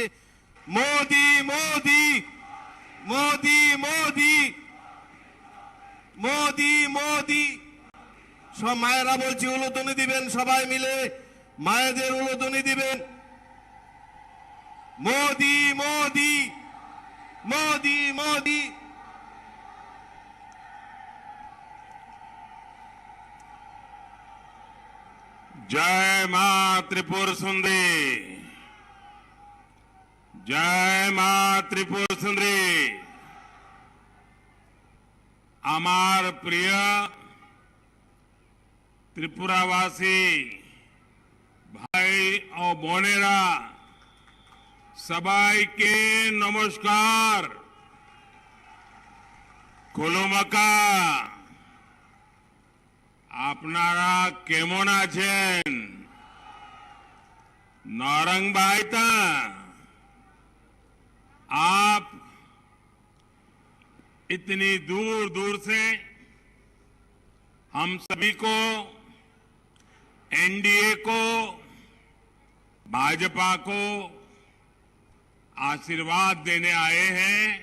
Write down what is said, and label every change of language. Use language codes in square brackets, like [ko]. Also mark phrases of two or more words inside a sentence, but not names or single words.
[bn] মোদি মোদি মোদি মোদি মোদি মোদি। সব মায়েরা বলছি উলুধ্বনি দিবেন, সবাই মিলে মায়েদের উলুধ্বনি দিবেন। মোদি মোদি মোদি মোদি। [hi] जय मां त्रिपुर सुंदरी, जय मां त्रिपुर सुंदरी। [bn] আমার প্রিয় ত্রিপুরাবাসী ভাই ও বোনেরা, সবাইকে নমস্কার। খুলুমাকা আপনারা কেমন আছেন? [hi] नौरंग भाईता आप इतनी दूर दूर से हम सभी को, एनडीए को, भाजपा को आशीर्वाद देने आए हैं।